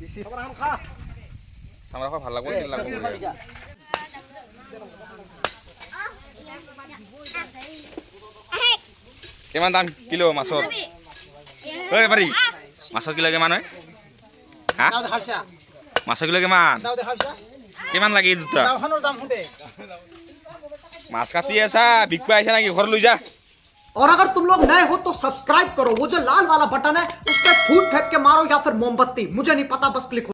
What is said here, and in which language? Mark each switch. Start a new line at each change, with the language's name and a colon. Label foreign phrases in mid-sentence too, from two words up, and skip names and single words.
Assamese: আমাৰ খোৱা ভাল লাগব কি লাগব কিমান দাম কিলো মাছৰ ঐ পাৰি মাছৰ কিলো কিমান হয় হা দাও দেখাইছা মাছৰ কিলো কিমান দাও দেখাইছা কিমান লাগে এই দুটা দাওখনৰ দাম শুদে মাছ কাটি আছা বিকবা আহিছা নেকি ঘৰ লৈ যা
Hindi: और अगर तुम लोग नए हो तो सब्सक्राइब करो वो जो लाल वाला बटन है उस पर फूट फेंक के मारो या फिर मोमबत्ती मुझे नहीं पता बस क्लिक